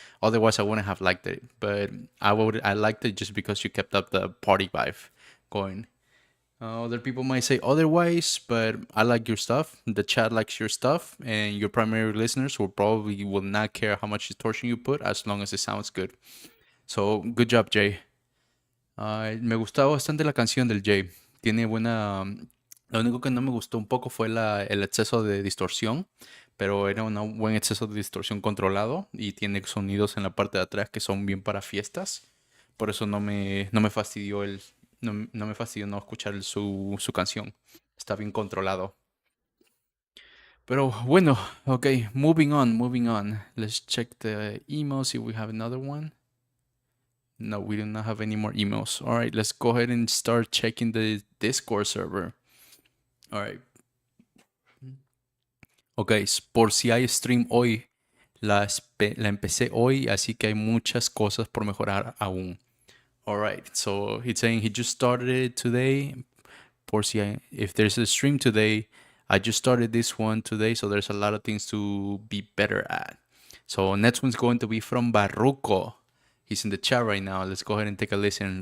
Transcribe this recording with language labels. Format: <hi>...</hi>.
<en>Otherwise, I wouldn't have liked it. But I liked it just because you kept up the party vibe going. Other people might say otherwise, but I like your stuff. The chat likes your stuff, and your primary listeners will not care how much distortion you put as long as it sounds good. So, good job, Jay.</en> <es>Me gustaba bastante la canción del Jay. Tiene buena. Lo único que no me gustó un poco fue el exceso de distorsión, pero era un buen exceso de distorsión controlado y tiene sonidos en la parte de atrás que son bien para fiestas. Por eso no me fastidió no me fastidió no escuchar su canción. Está bien controlado. Pero bueno, okay,</es> <en>moving on. Let's check the email, see if we have another one. No, we do not have any more emails. All right, let's go ahead and start checking the Discord server. All right.</en> <es>Ok, por si hay stream hoy, la empecé hoy, así que hay muchas cosas por mejorar aún.</es> <en>All right, so he's saying he just started it today. If there's a stream today, I just started this one today, so there's a lot of things to be better at. So next one's going to be from Barruco. He's in the chat right now. Let's go ahead and take a listen.</en>